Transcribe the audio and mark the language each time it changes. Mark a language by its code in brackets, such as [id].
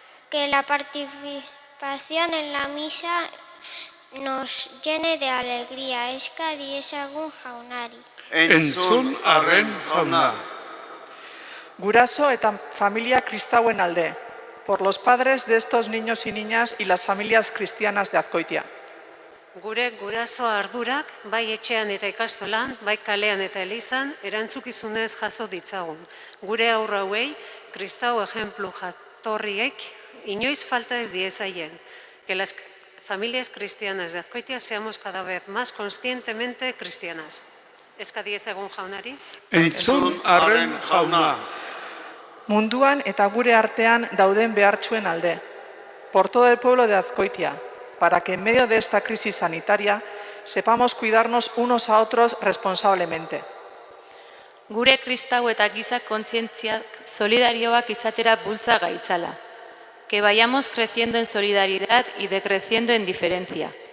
[es] Que la participación en la misa nos llene de alegría. [eu] Eska diezagun jaunari. Entzun arren jauna. Guraso eta familia kristauen alde, [es] por los padres de estos niños y niñas y las familias cristianas de Azkoitia. [eu] Gure guraso ardurak, bai etxean eta ikastolan, bai kalean eta elizan, erantzukizunez jaso ditzagun. Gure aurra hauei, kristau ejemplu jatorriek, inoiz falta ez diezaien. [es] Que las familias cristianas de Azkoitia seamos cada vez más conscientemente cristianas. [eu] Eska diezagun jaunari. Entzun arren jauna. Munduan eta gure artean dauden behartsuen alde, [es] por todo el pueblo de Azkoitia, para que en medio de esta crisis sanitaria sepamos cuidarnos unos a otros responsablemente. [eu] Gure kristau eta giza kontzientziak solidarioak izatera bultza gaitzala. [es] Que vayamos creciendo en solidaridad y decreciendo en diferencia.